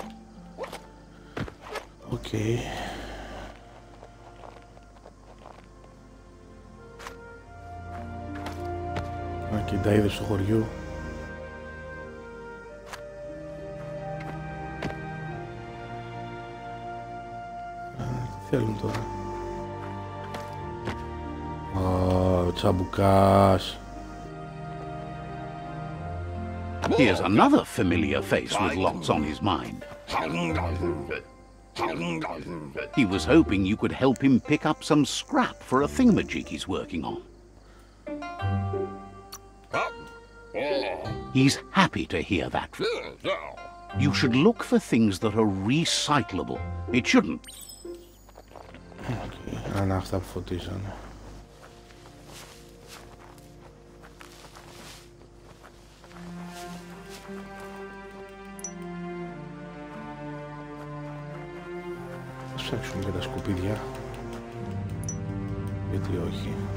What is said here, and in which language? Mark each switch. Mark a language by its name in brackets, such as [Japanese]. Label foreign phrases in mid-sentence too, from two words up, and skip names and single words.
[Greek] Οκ. Και τα είδες του χωριού. Τι θέλουν τώρα. Ο Τσαμπουκάς. [English] Here's another familiar face with lots on his mind. He was hoping you could help him pick up some scrap for a thingamajig he's working on. He's happy to hear that. You should look for things that are recyclable. It shouldn't. [Greek] Okay. Αν αυτά που φωτίζανε. Ας ψάξουμε και τα σκουπίδια. Γιατί όχι.